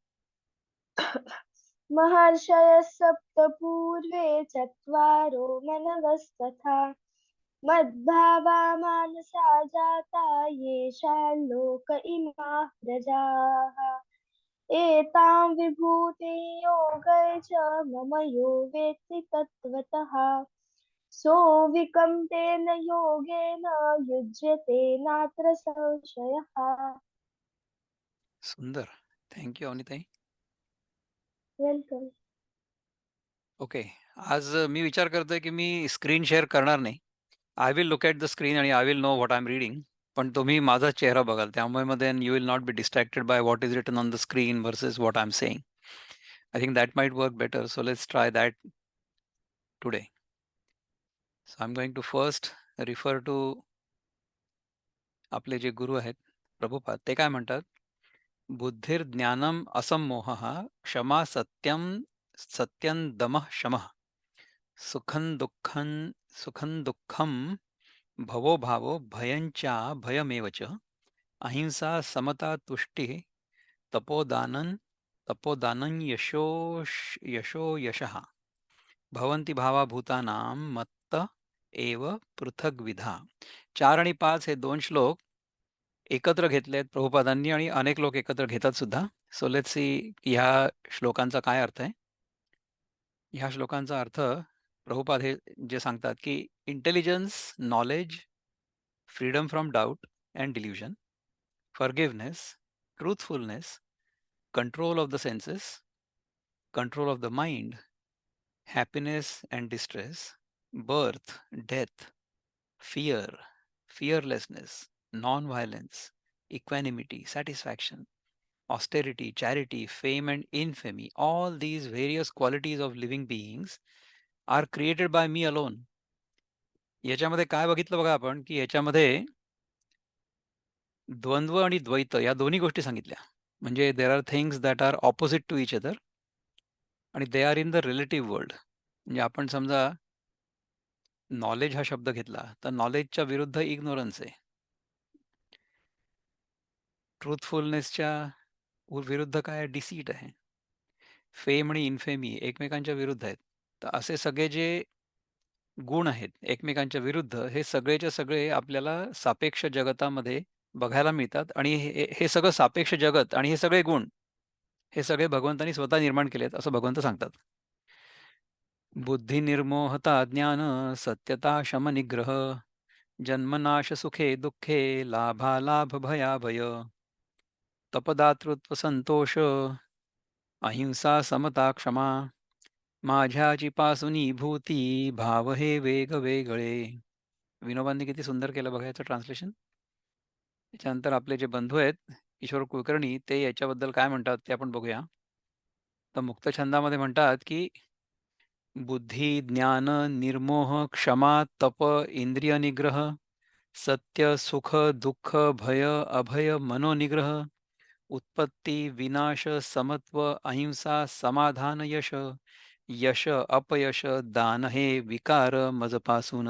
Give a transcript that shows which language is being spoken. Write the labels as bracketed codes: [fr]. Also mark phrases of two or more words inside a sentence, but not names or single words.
[sa] महर्षयः सप्त पूर्वे चत्वारो मनवस्तथा मद्भावा मानसा जाता येषां लोक इमाः प्रजाः एतां विभूतिं योगै च मम यो वेत्ति तत्त्वतः सोऽविकम्पेन योगेन युज्यते नात्र संशयः. [mr] सुंदर. थँक्यू अवनीताई. वेलकम. ओके. आज मी विचार करतोय की मी स्क्रीन शेअर करणार नाही. [en] I will look at the screen आणि I will know what I am reading. [mr] पण तुम्ही माझा चेहरा बघाल, त्यामुळे मग [en] then you will not be distracted by what is written on the screen versus what I am saying. I think that might work better. So let's try that today. So I am going to first refer to [mr] आपले जे गुरु आहेत प्रभुपाद. ते काय म्हणतात? [sa] बुद्धिर्ज्ञानम असम्मोहः क्षमा सत्यम सत्यं दमः शमः सुखं दुःखं भवो भावो भयंचा भयमेव च अहिंसा समता तुष्टिः तपोदानं यशो यशः भवन्ति भावा भूतानां मत्त एव पृथग्विधा. [mr] 4 आणि 5 हे 2 श्लोक एकत्र घेतलेत प्रभुपादांनी आणि अनेक लोक एकत्र घेतात सुद्धा. [en] so let's see [mr] ह्या श्लोकांचा काय अर्थ आहे. ह्या श्लोकांचा अर्थ प्रभुपाद हे जे सांगतात की [en] intelligence, knowledge, freedom from doubt and delusion, forgiveness, truthfulness, control of the senses, control of the mind, happiness and distress, birth, death, fear, fearlessness, non-violence, equanimity, satisfaction, austerity, charity, fame, and infamy, all these various qualities of living beings are created by me alone. [mr] याच्यामध्ये काय बघितलं बघा आपण, की याच्यामध्ये द्वंद्व आणि द्वैत या दोन्ही गोष्टी सांगितल्या. [en] म्हणजे there are things that are opposite to each other आणि they are in the relative world. [mr] म्हणजे आपण समजा नॉलेज हा शब्द घेतला तर नॉलेजच्या विरुद्ध इग्नोरन्स आहे. ट्रूथफुलनेसच्या विरुद्ध काय डिसीट आहे. फेम आणि इन्फेमी एकमेकांच्या विरुद्ध आहेत. तर असे सगळे जे गुण आहेत एकमेकांच्या विरुद्ध, हे सगळेच्या सगळे आपल्याला सापेक्ष जगतामध्ये बघायला मिळतात. आणि हे हे सगळं सापेक्ष जगत आणि हे सगळे गुण हे सगळे भगवंतांनी स्वतः निर्माण केलेत असं भगवंत सांगतात. बुद्धी निर्मोहता ज्ञान सत्यता शम निग्रह जन्मनाश सुखे दुःखे लाभालाभ भयाभय तपदातृत्व संतोष अहिंसा समता क्षमा माझ्याची पासूनी भूती भाव हे वेग वेगळे. विनोबांनी किती सुंदर केलं बघा याचं ट्रान्सलेशन. त्याच्यानंतर आपले जे बंधू आहेत किशोर कुलकर्णी, ते याच्याबद्दल काय म्हणतात ते आपण बघूया. तर मुक्त छंदामध्ये म्हणतात की बुद्धी, ज्ञान, निर्मोह, क्षमा, तप, इंद्रिय निग्रह, सत्य, सुख, दुःख, भय, अभय, मनोनिग्रह, उत्पत्ती, विनाश, समत्व, अहिंसा, समाधान, यश, यश, अपयश, दान हे विकार मजपासून.